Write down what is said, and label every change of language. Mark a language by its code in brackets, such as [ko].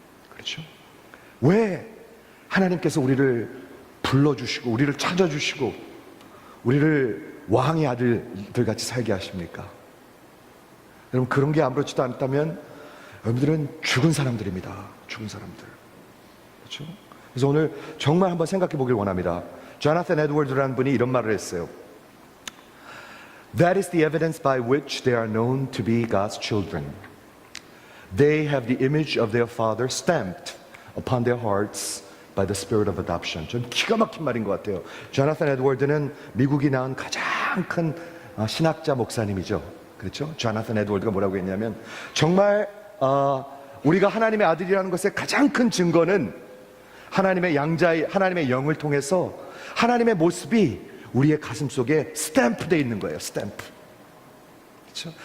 [ko] 그렇죠? 왜 하나님께서 우리를 불러주시고 우리를 찾아주시고 우리를 왕의 아들들 같이 살게 하십니까? 여러분, 그런 게 아무렇지도 않다면 여러분들은 죽은 사람들입니다. 죽은 사람들. 그렇죠? 그래서 오늘 정말 한번 생각해 보길 원합니다. 조나단 에드워드라는 분이 이런 말을 했어요. [en] That is the evidence by which they are known to be God's children. They have the image of their father stamped upon their hearts by the spirit of adoption. [ko] 전 기가 막힌 말인 것 같아요. 조나단 에드워드는 미국이 낳은 가장 큰 신학자 목사님이죠. 그렇죠? 조나단 에드워드가 뭐라고 했냐면, 정말 우리가 하나님의 아들이라는 것의 가장 큰 증거는 하나님의 양자의 하나님의 영을 통해서 하나님의 모습이 우리의 가슴 속에 스탬프되어 있는 거예요. 스탬프. 그렇죠?